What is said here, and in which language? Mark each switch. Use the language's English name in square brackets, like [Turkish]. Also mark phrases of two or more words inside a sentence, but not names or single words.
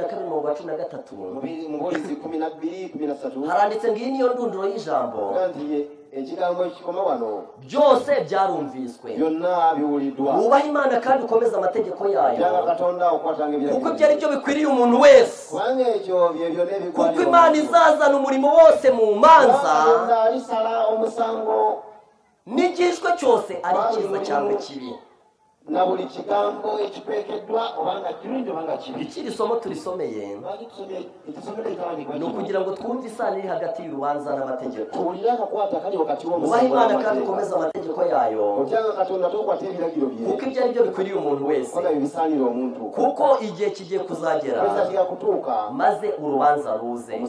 [Kinyarwanda] 12:13 haranditse ngo iyi niyo ndunduro y'ijambo, byose byarumviswe, wubaha Imana kandi ukomeze amategeko yayo, kuko ibyo ari byo bikwiriye umuntu wese, kuko Imana izazana umurimo wose mu manza, n'igishwe cyose ari cyiza cyangwa kibi. [Ganda] na buri kigambo ekipekeddwa obanga kirungi obanga kibi. [Kinyarwanda] Ikiri somo tulisomeye ni ukugira ngo twumve isano iri hagati y'urubanza n'amategeko. Ubaha Imana kandi ukomeze amategeko yayo, kuko ibyo ari byo bikwiriye umuntu wese, kuko igihe kigiye kuzagera maze urubanza ruze.